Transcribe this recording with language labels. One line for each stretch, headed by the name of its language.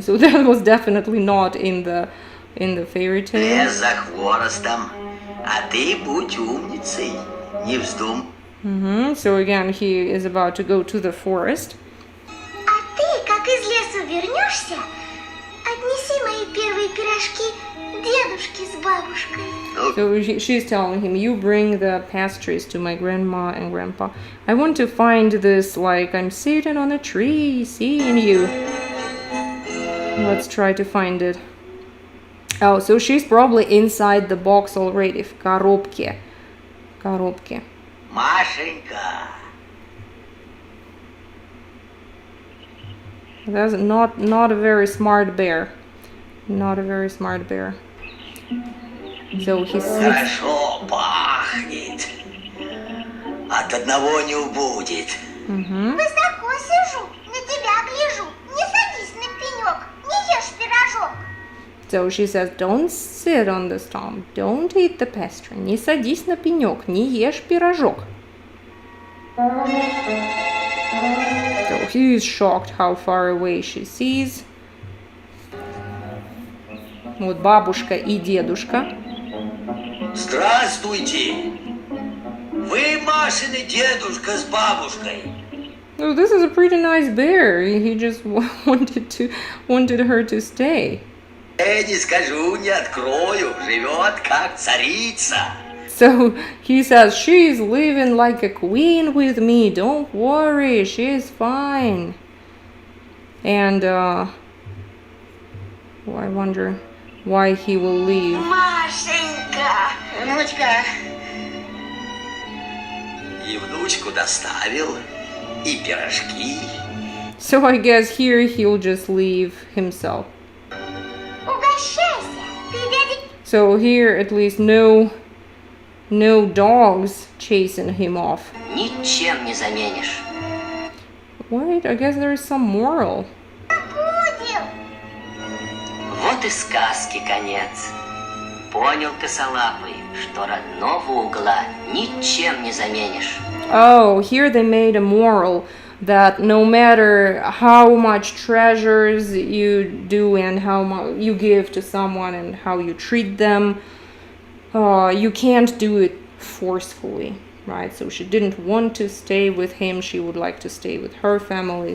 English: So that was definitely not in the fairy tale.
Russian: Лес за хворостом. А ты будь умницей. Не вздумай.
English: So again, he is about to go to the forest.
Russian: А ты, как из лесу вернешься, отнеси мои первые пирожки дедушке с бабушкой.
English: So she's telling him, you bring the pastries to my grandma and grandpa. I want to find this, like, I'm sitting on a tree, seeing you. Let's try to find it. Oh, so she's probably inside the box already.
Russian: В коробке. Машенька.
English: That's not a very smart bear. Not a very smart bear. So he sits.
Russian: Хорошо пахнет. От одного не убудет. Высоко сижу, на тебя гляжу. Не садись на пенек, не ешь пирожок.
English: So she says, don't sit on the stump, don't eat the pastry.
Russian: Не садись на пенек, не ешь пирожок.
English: So he is shocked how far away she sees.
Russian: Вот бабушка и дедушка. Здравствуйте. Вы Машин и дедушка с бабушкой.
English: Oh, this is a pretty nice bear. He just wanted her to stay.
Russian: Не скажу, не открою. Живет как царица.
English: So he says, she's living like a queen with me. Don't worry, she's fine. And I wonder why he will leave.
Russian: Машенька. Внучка. И внучку доставил, и пирожки.
English: So I guess here he'll just leave himself.
Russian: Угощайся. Ты дядя...
English: So here at least no dogs chasing him off.
Russian: Ничем не заменишь.
English: Wait, I guess there is some moral.
Russian: Будем. Вот и сказки конец. Понял, косолапый, что родного угла ничем не заменишь.
English: Oh, here they made a moral that no matter how much treasures you do and how much you give to someone and how you treat them, you can't do it forcefully. right? So she didn't want to stay with him. She would like to stay with her family.